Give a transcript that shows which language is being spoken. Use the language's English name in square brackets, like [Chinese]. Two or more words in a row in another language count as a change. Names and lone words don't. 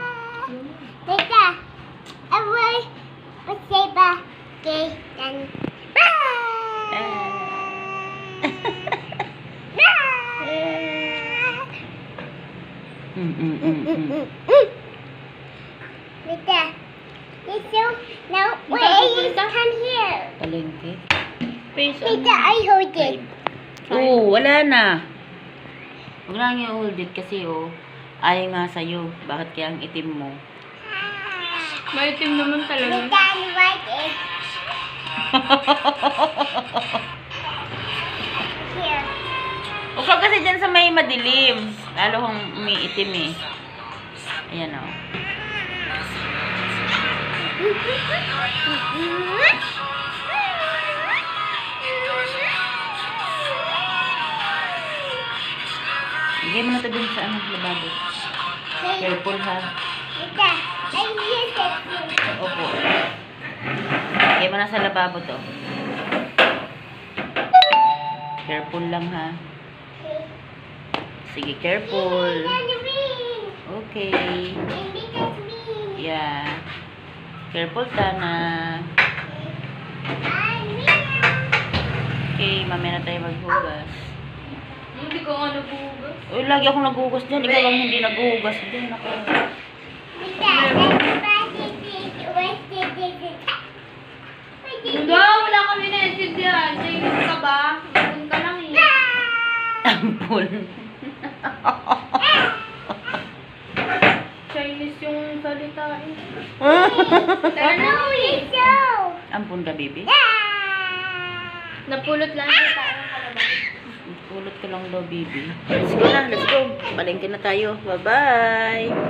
[Filipino] Teka, away, paseba, kay Tan. Teka, [English] so, now, where are you? Come here. [Filipino] Palengke. [English] Face on. Teka, I hold it. [Filipino] Oo, wala na. Huwag lang yung [English] hold it [Filipino] kasi, oh, ayaw nga sa'yo. Bakit kaya ang itim mo? Maitim naman talaga. Teka, ano ba it? Here. Huwag ka kasi dyan sa may madilim. Lalo kung umiitim eh. Ayan, oh. Bigay mo na ito dun sa ano, lababo. [English] Careful, ha? [Filipino] Teka, [English] I use it. [Filipino] Opo. Bigay mo na sa lababo to. Careful lang, ha? Sige, [English] careful. Okay. Yeah. Careful, Tana. [Filipino] Okay, mamaya na tayo maghugas. Hindi ko nga nabuhugas. Uy, lagi akong naghugas dyan. Ikaw lang hindi naghugas dyan. Ako. Hindi, wala kami na-intindihan. Chinese ka ba? Doon ka lang eh. Ampul. Chinese yung salita eh. Tara na ulit. Ampun ka, baby? Napulot lang sa taong kalabang. Pulot ka lang daw, [English] baby. Let's go na, let's go. [Filipino] Palengke na tayo. Bye-bye.